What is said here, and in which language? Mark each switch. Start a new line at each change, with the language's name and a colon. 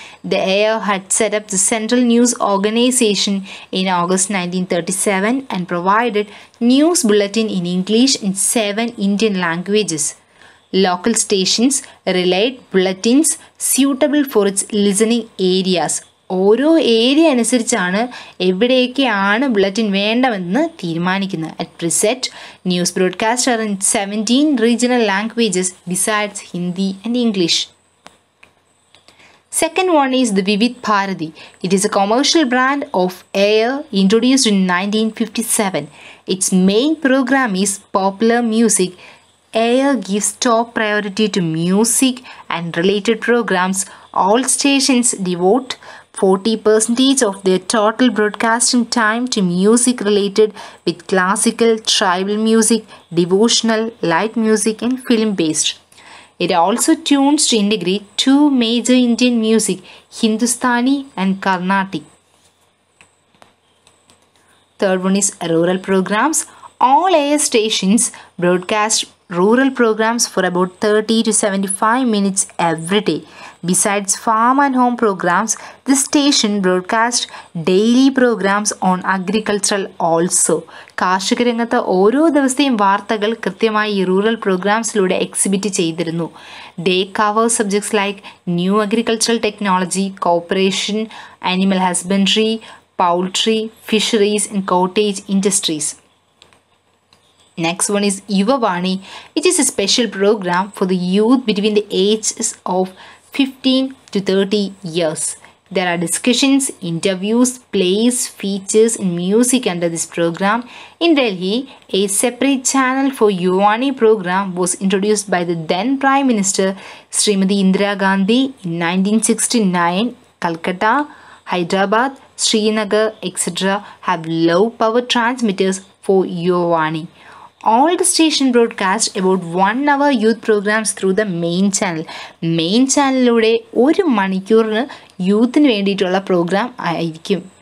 English: The AIR had set up the Central News Organization in August 1937 and provided news bulletin in English in 7 Indian languages. Local stations relayed bulletins suitable for its listening areas.
Malayalam: ഓരോ area അനുസരിച്ചാണ് എവിടെയൊക്കെയാണ് bulletin വേണ്ടതെന്ന് തീരുമാനിക്കുന്നത്.
English: At present news broadcast are in 17 regional languages besides Hindi and English. Second one is the Vivid Bharati. It is a commercial brand of air introduced in 1957. Its main program is popular music. Air gives top priority to music and related programs. All stations devote 40% of their total broadcasting time to music related with classical, tribal music, devotional, light music and film based. It also tunes to integrate two major Indian music, Hindustani and Carnatic. Third one is rural programs. All air stations broadcast rural programs for about 30 to 75 minutes every day. Besides farm and home programs, the station broadcasts daily programs on agricultural also.
Malayalam: കാർഷിക രംഗത്ത് ഓരോ ദിവസത്തെയും വാർത്തകൾ കൃത്യമായി ഈ rural പ്രോഗ്രാംസിലൂടെ exhibit ചെയ്തിരുന്നു.
English: They cover subjects like new agricultural technology, cooperation, animal husbandry, poultry, fisheries and cottage industries. Next one is Yuvavani. It is a special program for the youth between the ages of 15 to 30 years. There are discussions, interviews, plays, features and music under this program. In Delhi, a separate channel for Yuvavani program was introduced by the then Prime Minister Srimati Indira Gandhi in 1969. Calcutta, Hyderabad, Srinagar, etc. have low power transmitters for Yuvavani. All the station broadcast about 1 hour youth programs through the main channel.
Malayalam: Main ചാനലിലൂടെ 1 മണിക്കൂറിന് യൂത്തിന് വേണ്ടിയിട്ടുള്ള programme ആയിരിക്കും.